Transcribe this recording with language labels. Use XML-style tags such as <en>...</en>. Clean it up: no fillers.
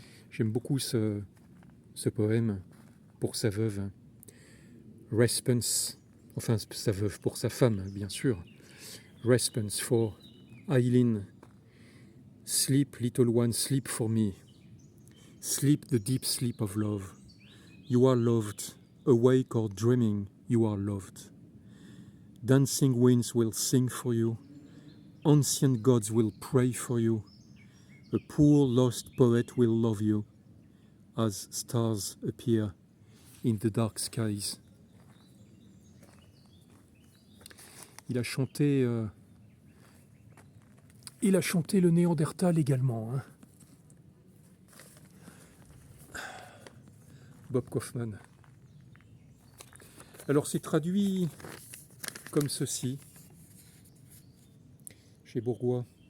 <fr>J'aime beaucoup ce poème pour sa veuve. Response, enfin sa veuve, pour sa femme, bien sûr.</fr> <en>Response for Eileen. Sleep, little one, sleep for me. Sleep the deep sleep of love. You are loved. Awake or dreaming, you are loved. Dancing winds will sing for you. Ancient gods will pray for you. A poor lost poet will love you as stars appear in the dark skies.</en> <fr>Il a chanté le Néandertal également, hein. Bob Kaufman. Alors c'est traduit comme ceci, chez Bourgois.</fr>